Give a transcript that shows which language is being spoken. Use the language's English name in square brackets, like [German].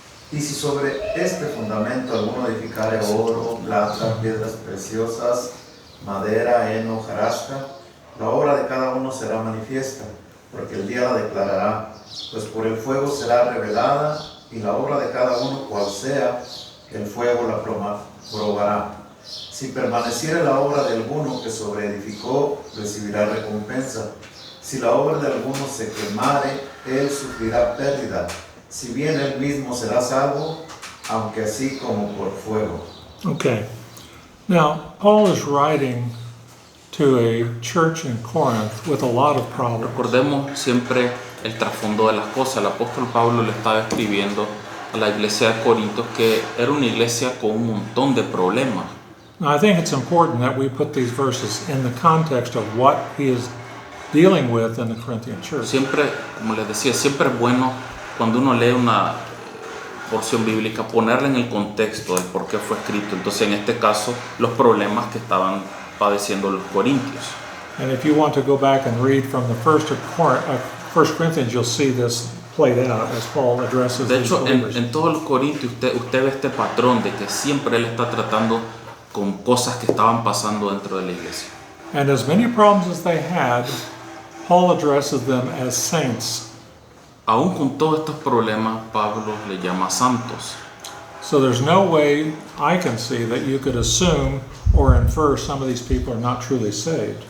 [Spanish] Y si sobre este fundamento alguno edificare oro, plata, piedras preciosas, madera, heno, hojarasca, la obra de cada uno será manifiesta, porque el día la declarará, pues por el fuego será revelada, y la obra de cada uno, cual sea, el fuego la probará. Si permaneciere la obra de alguno que sobreedificó, recibirá recompensa. Si la obra de alguno se quemare, él sufrirá pérdida. Si bien él mismo será salvo, aunque así como por fuego. [English] Okay. Now, Paul is writing to a church in Corinth with a lot of problems. [Spanish] Recordemos siempre el trasfondo de las cosas. El apóstol Pablo le estaba escribiendo a la iglesia de Corintios que era una iglesia con un montón de problemas. [English] Now, I think it's important that we put these verses in the context of what he is dealing with in the Corinthian church. [Spanish] Siempre, como les decía, siempre es bueno cuando uno lee una porción bíblica ponerla en el contexto de por qué fue escrito. Entonces, en este caso, los problemas que estaban padeciendo los corintios. [English] And if you want to go back and read from the first Corinthians, you'll see this played out as Paul addresses [Spanish] De [English] these [Spanish] hecho, [English] believers. [Spanish] en todos los Corintios usted ve este patrón de que siempre él está tratando con cosas que estaban pasando dentro de la iglesia. [English] And as many problems as they had, Paul addresses them as saints. [Spanish] Aún con todos estos problemas, Pablo le llama santos. [English] So there's no way I can see that you could assume or infer some of these people are not truly saved.